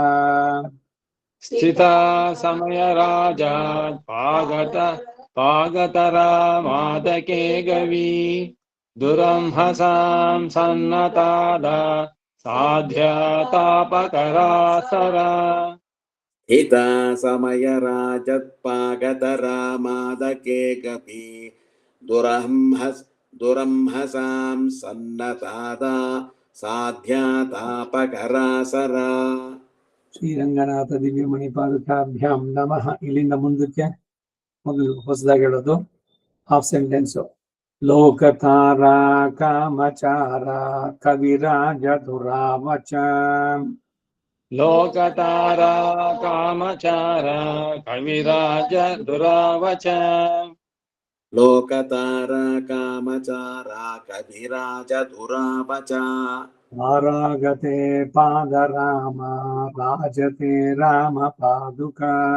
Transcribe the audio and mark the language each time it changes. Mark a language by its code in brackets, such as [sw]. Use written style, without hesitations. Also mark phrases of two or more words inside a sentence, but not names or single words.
[sa] स्थिता समयराजा पागतरामादके गवी दुरंहसां सन्नतादा साध्यतापकरासरा हिता समयराजत्पागतरामादके गपि दुरंहसां सन्नतादा साध्यातापकरासरा ಶ್ರೀರಂಗನಾಥ ದಿವ್ಯಮಣಿ ಪಾದುಕಾಭ್ಯಾಂ ನಮಃ. [kn] ಇಲ್ಲಿಂದ ಮುಂದಕ್ಕೆ ಮೊದಲು ಹೊಸದಾಗಿ ಹೇಳೋದು [en] half sentence. [sa] ಲೋಕತಾರಾ ಕಾಮಚಾರ ಕವಿರಾಜ ದುರಾವಚ लोकतारा कामचार कविराज दुरावच लोकतारा कामचारा कविराज दुरावच ತಾರಾಗತೆ ಪಾದರಾಮ ರಾಜತೆ ರಾಮ ಪಾದುಕಾ